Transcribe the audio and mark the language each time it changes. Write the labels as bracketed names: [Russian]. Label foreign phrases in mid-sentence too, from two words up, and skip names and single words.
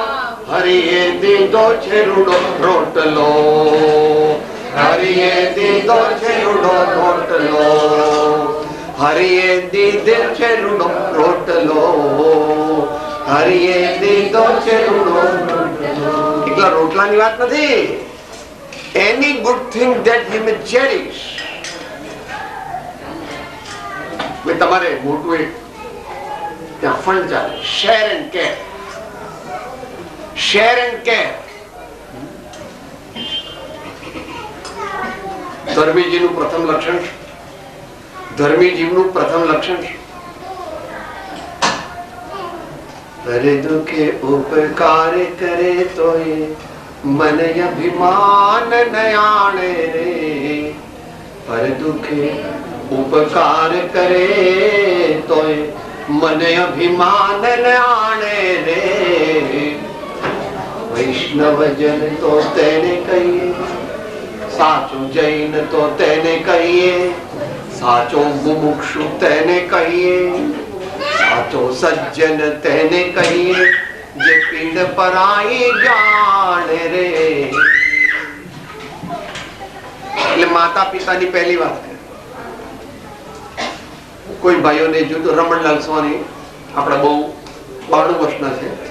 [Gujarati] હરિએ દીધો છે રૂડો રોટલો, હરિએ દીધો છે રૂડો રોટલો, હરિએ દીધો છે રૂડો રોટલો, હરિએ દીધો છે રૂડો રોટલો. એકલા રોટલાની વાત નથી. [English] Any good thing that he may cherish. [Gujarati] તમારે મોટું એક ત્યાં ફંડ ચાલે, શેર એન્ડ કેર. શેર એન્ડ કેર. ધર્મીજીનું પ્રથમ લક્ષણ, ધર્મી જીવનું પ્રથમ લક્ષણ હરે દુઃખે ઉપકાર કરે તો મન અભિમાન નયાણે રે, પર દુખે ઉપકાર કરે તો મન અભિમાન નયાણે રે. વૈષ્ણવ જન તો તેને કહીએ, સાચો જૈન તો તેને કહીએ, સાચો મુમુક્ષુ તેને કહીએ, સાચો સજ્જન તેને કહીએ, જે પીડ પરાઈ જાણે રે. એટલે માતા પિતાની પહેલી વાત છે. કોઈ ભાઈઓને જોતું રમણલાલ સોની આપણા બહુ 92 વર્ષના છે.